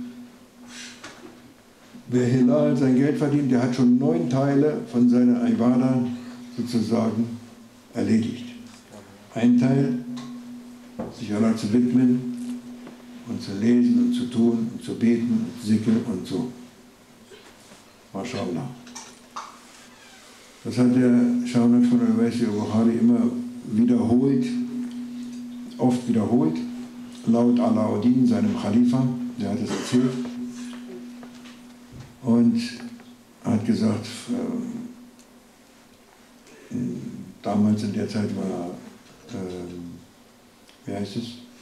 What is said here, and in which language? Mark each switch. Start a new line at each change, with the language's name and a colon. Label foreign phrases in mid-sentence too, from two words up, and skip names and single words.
German: Wer Helal sein Geld verdient, der hat schon 9 Teile von seiner Ibadah sozusagen erledigt. Ein Teil, sich Allah zu widmen und zu lesen und zu tun und zu beten und Zikr und so. MashaAllah. Das hat der Shah Naqshband al-Uwais al-Bukhari immer wiederholt, oft wiederholt, laut Alauddin, seinem Khalifa, der hat es erzählt. Und hat gesagt, damals in der Zeit war, wie heißt es?